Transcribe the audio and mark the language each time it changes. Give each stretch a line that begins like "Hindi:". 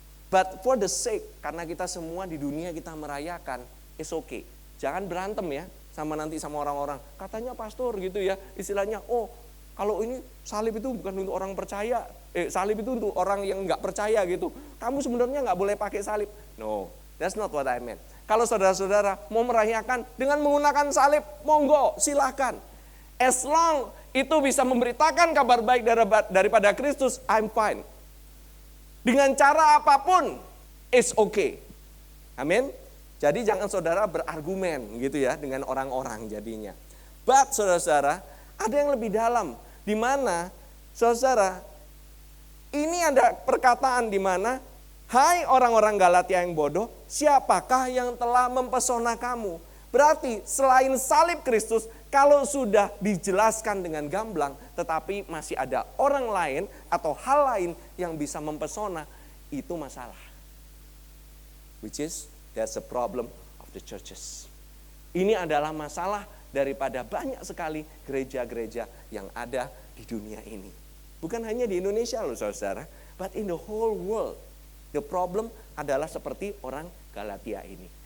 English: But for the sake,
Indonesian: karena kita semua di dunia kita merayakan,
English: it's okay.
Indonesian: Jangan berantem ya sama orang-orang. Katanya pastor gitu ya, istilahnya, oh kalau ini salib itu bukan untuk orang percaya, salib itu untuk orang yang nggak percaya gitu. Kamu sebenarnya nggak boleh pakai salib.
English: No, that's not what I meant.
Indonesian: Kalau saudara-saudara mau merayakan dengan menggunakan salib, monggo silakan. As long itu bisa memberitakan kabar baik daripada Kristus,
English: I'm fine.
Indonesian: Dengan cara apapun,
English: it's okay.
Indonesian: Amin. Jadi jangan saudara berargumen gitu ya dengan orang-orang jadinya. But saudara-saudara, ada yang lebih dalam. Di mana saudara, ini ada perkataan di mana, hai orang-orang Galatia yang bodoh, siapakah yang telah mempesona kamu? Berarti selain salib Kristus, kalau sudah dijelaskan dengan gamblang, tetapi masih ada orang lain atau hal lain yang bisa mempesona, itu masalah.
English: Which is, that's a problem of the churches.
Indonesian: Ini adalah masalah daripada banyak sekali gereja-gereja yang ada di dunia ini. Bukan hanya di Indonesia loh saudara,
English: but in the whole world. The problem
Indonesian: adalah seperti orang Galatia ini.